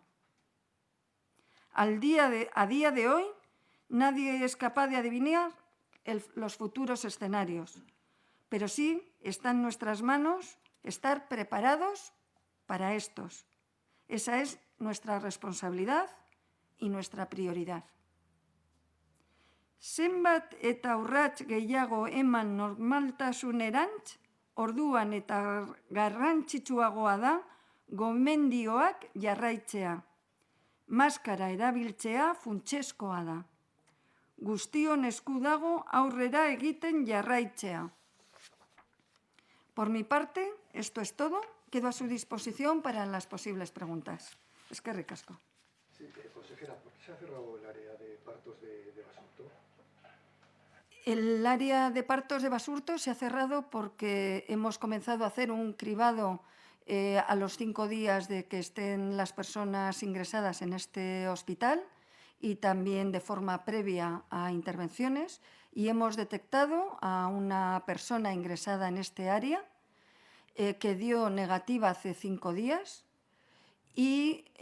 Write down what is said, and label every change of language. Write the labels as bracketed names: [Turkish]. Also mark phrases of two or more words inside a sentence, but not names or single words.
[Spanish] A día de hoy, nadie es capaz de adivinar los futuros escenarios, pero sí está en nuestras manos estar preparados para estos. Esa es nuestra responsabilidad y nuestra prioridad. [Basque] Zenbat eta urrats gehiago eman normaltasunerantz, orduan eta garrantzitsuagoa da gomendioak jarraitzea. Maskara erabiltzea funtsezkoa da. Guztion esku dago aurrera egiten jarraitzea. [Spanish] Por mi parte, esto es todo. Quedo a su disposición para las posibles preguntas. [Basque] Eskerrik asko. [Spanish] Sí, consejera, ¿por qué se ha cerrado el área de partos de Basurto? El área de partos de Basurto se ha cerrado porque hemos comenzado a hacer un cribado a los 5 días de que estén las personas ingresadas en este hospital y también de forma previa a intervenciones, y hemos detectado a una persona ingresada en este área que dio negativa hace 5 días y